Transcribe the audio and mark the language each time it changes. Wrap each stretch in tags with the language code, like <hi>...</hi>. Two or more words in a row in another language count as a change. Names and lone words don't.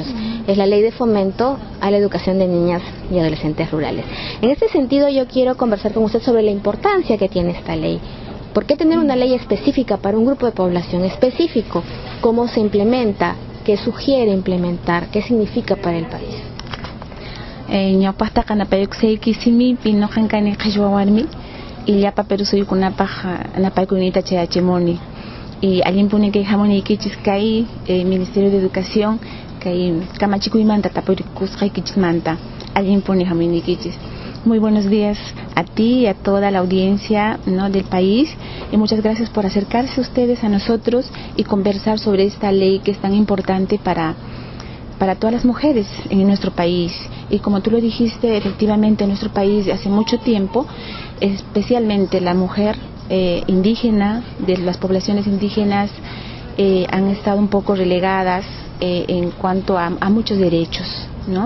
<es>Es la ley de fomento a la educación de niñas y adolescentes rurales. En este sentido, yo quiero conversar con usted sobre la importancia que tiene esta ley. ¿Por qué tener una ley específica para un grupo de población específico? ¿Cómo se implementa? ¿Qué sugiere implementar? ¿Qué significa para el país?</es> <qu>Ñawpaqta qanapayuqsayki simipi noqanqani qhillwawarmi illapa Perusuykunapaq napaykunita chayachimuni y allimpuni kay hamuniykichis kay Ministerio de Educación kay kamachikuymanta tapurikusqaykichimanta allimpuni hamuniykichis.</qu> <es>Muy buenos días a ti y a toda la audiencia, ¿no?, del país, y muchas gracias por acercarse ustedes a nosotros y conversar sobre esta ley que es tan importante para todas las mujeres en nuestro país. Y como tú lo dijiste, efectivamente en nuestro país hace mucho tiempo, especialmente la mujer indígena, de las poblaciones indígenas, han estado un poco relegadas en cuanto a muchos derechos, ¿no?</es>